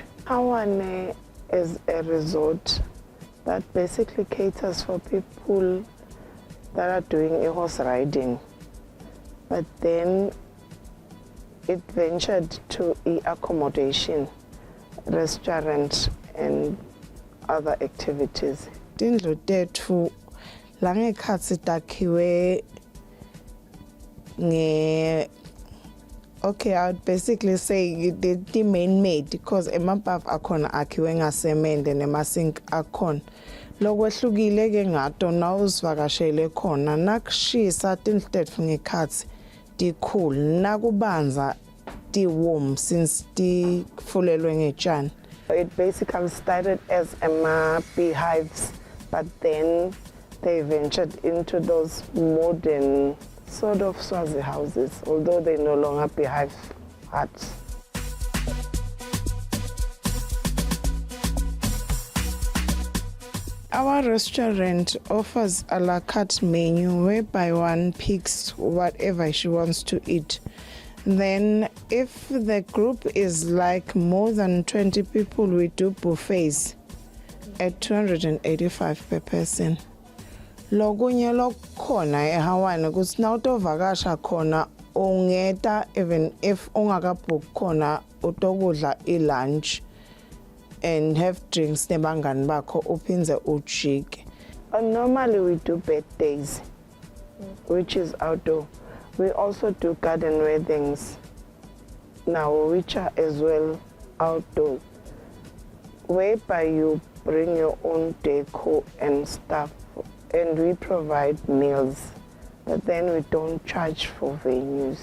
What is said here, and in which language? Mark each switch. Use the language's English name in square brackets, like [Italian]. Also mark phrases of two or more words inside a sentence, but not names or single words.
[English] Awane is a resort that basically caters for people that are doing a horse riding. But then it ventured to accommodation, restaurant and other activities. [Swati] Tindlu tethu la ngekhatsi takhiwe okay, [English] I would basically say the main made because [Swati] emabhavu akhona akhiwe ngasemende nemasink akhona. Lokwehlukile ke ngato na uzivakashele khona nakushisa tindlu tethu ngekhatsi ti-cool nakubanza ti-warm since tifulelwe ngetshani. [English] It basically started as beehives, but then they ventured into those modern sort of Swazi houses, although they no longer beehive huts. Our restaurant offers a la carte menu whereby one picks whatever she wants to eat. Then if the group is like more than 20 people, we do buffets at 285 per person. [Swati] Lokunye lokhona eHawaii ukuthi nawutovakasha khona ungeta [English] even if [Swati] ungakabook khona utokudla [English] lunch and have drinks [Swati] nebangani bakho uphinze ujike. [English] Normally we do birthdays which is outdoor. We also do garden weddings now, which are as well outdoor, whereby you bring your own decor and stuff, and we provide meals, but then we don't charge for venues.